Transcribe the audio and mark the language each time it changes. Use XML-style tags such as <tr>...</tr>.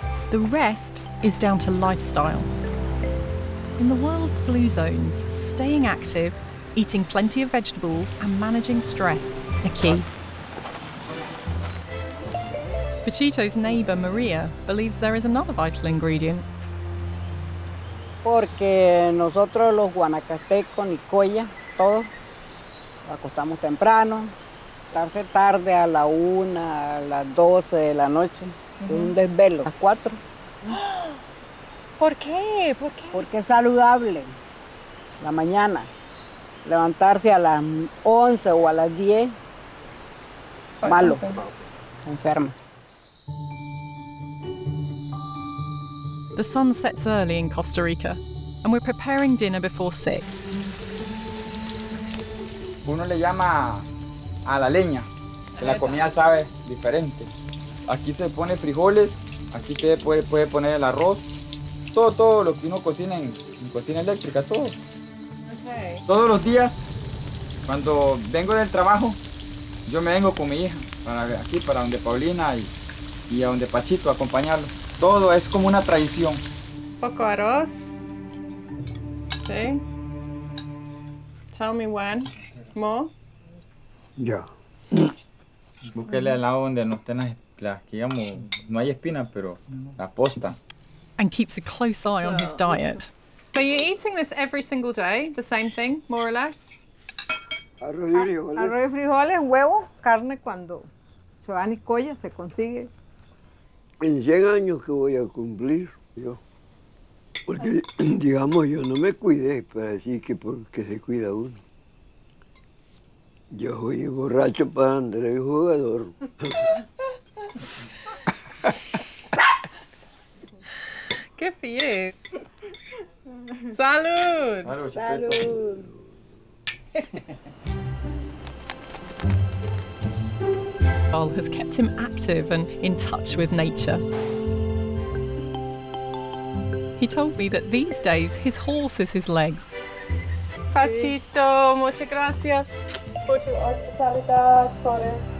<en>The rest is down to lifestyle. In the world's blue zones, staying active, eating plenty of vegetables and managing stress are key. Pachito's neighbour, Maria, believes there is another vital ingredient.</en> <es>Porque nosotros los guanacastecos, Nicoya, todos, acostamos temprano, acostarse tarde a la 1, a las 12 de la noche, un desvelo, a las 4. ¿Por qué? ¿Por qué? Porque es saludable, la mañana. Levantarse a las 11 o a las 10, malo, enferma.</es> <en>The sun sets early in Costa Rica, and we're preparing dinner before 6.</en> <es>Uno le llama a la leña, que la comida sabe diferente. Aquí se pone frijoles, aquí usted puede poner el arroz, todo lo que uno cocina en cocina eléctrica, todo.</es> <en>Okay.</en> <es>Todos los días, cuando vengo del trabajo, yo me vengo con mi hija, para donde Paulina y a donde Pachito, a acompañarlo. Todo es como una tradición. Poco arroz. Sí.</es> <en>Tell me when. More.</en> <es>Ya. Búsquele al lado donde no estén las que digamos, no hay espinas, pero la posta.</es> <en>And keeps a close eye on his diet. So you're eating this every single day, the same thing, more or less?</en> <es>Arroz y frijoles. Arroz y frijoles, huevo, carne cuando se va a Nicoya, se consigue. En 100 años que voy a cumplir yo. Porque, digamos, yo no me cuidé para decir que porque se cuida uno. Yo fui borracho para Andrés jugador.</es> <en>Good for you.</en> <es>Salud! Salud.</es> <en>Has kept him active and in touch with nature. He told me that these days his horse is his leg.</en> <es>Pachito, muchas gracias por tu hospitalidad, sorry.</es>